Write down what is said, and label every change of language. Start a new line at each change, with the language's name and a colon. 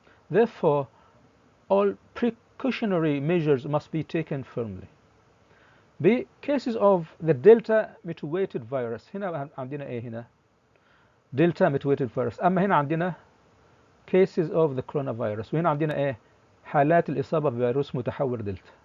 English: Therefore, all precautionary measures must be taken firmly. B. Cases of the Delta mutated virus.
Arabic: هنا عندنا ايه هنا؟
English: Delta mutated virus.
Arabic: أما هنا عندنا
English: cases of the coronavirus.
Arabic: وهنا عندنا ايه؟ حالات الإصابة بفيروس متحور دلتا.